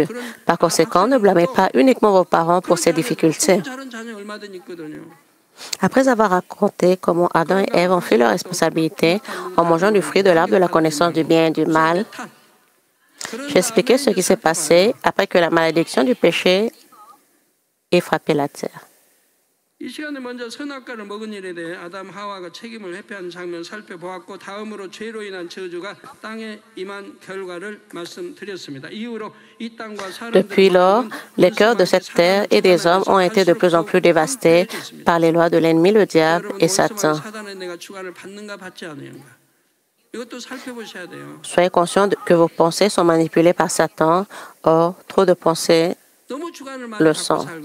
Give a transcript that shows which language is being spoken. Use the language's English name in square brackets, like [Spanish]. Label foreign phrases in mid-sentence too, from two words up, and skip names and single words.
[French] Par conséquent, ne blâmez pas uniquement vos parents pour ces difficultés. Après avoir raconté comment Adam et Ève ont fait leurs responsabilités en mangeant du fruit de l'arbre de la connaissance du bien et du mal, j'ai expliqué ce qui s'est passé après que la malédiction du péché ait frappé la terre. [Korean] 이 시간에 먼저 선악과를 먹은 일에 대해 아담 하와가 책임을 회피하는 장면을 살펴보았고 다음으로 죄로 인한 저주가 땅에 임한 결과를 말씀드렸습니다. 이후로 이 땅과 사람들의 [French] Depuis lors, les cœurs de cette terre et des hommes ont été de plus en plus dévastés par les lois de l'ennemi, le diable et Satan. Soyez conscients que vos pensées sont manipulées par Satan. Or, trop de pensées le sont.